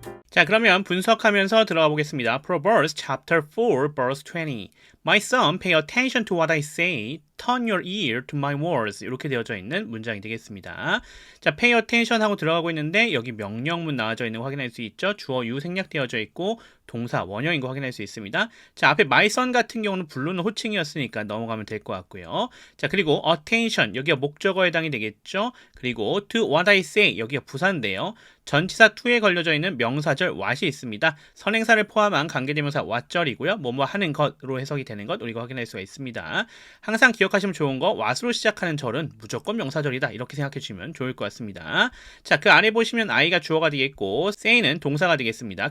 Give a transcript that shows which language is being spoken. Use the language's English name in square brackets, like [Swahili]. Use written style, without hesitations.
[Korean] 자, 그러면 분석하면서 들어가 보겠습니다. [English] Proverbs chapter 4 verse 20. My son, pay attention to what I say. Turn your ear to my words. [Korean] 이렇게 되어져 있는 문장이 되겠습니다. 자, [English] pay attention [Korean] 하고 들어가고 있는데 여기 명령문 나와져 있는 거 확인할 수 있죠. 주어 유 생략되어져 있고 동사 원형인 거 확인할 수 있습니다. 자, 앞에 [English] my son [Korean] 같은 경우는 부르는 호칭이었으니까 넘어가면 될 것 같고요. 자, 그리고 attention 여기가 목적어에 해당이 되겠죠. 그리고 [English] to what I say [Korean] 여기가 부사인데요. 전치사 to에 걸려져 있는 명사절 what이 있습니다. 선행사를 포함한 관계대명사 what절이고요. 뭐뭐 하는 것으로 해석이 되는 되는 것 우리가 확인할 수가 있습니다. 항상 기억하시면 좋은 거 what으로 시작하는 절은 무조건 명사절이다 이렇게 생각해 주시면 좋을 것 같습니다. 자, 그 아래 보시면 I가 주어가 되겠고 say는 동사가 되겠습니다.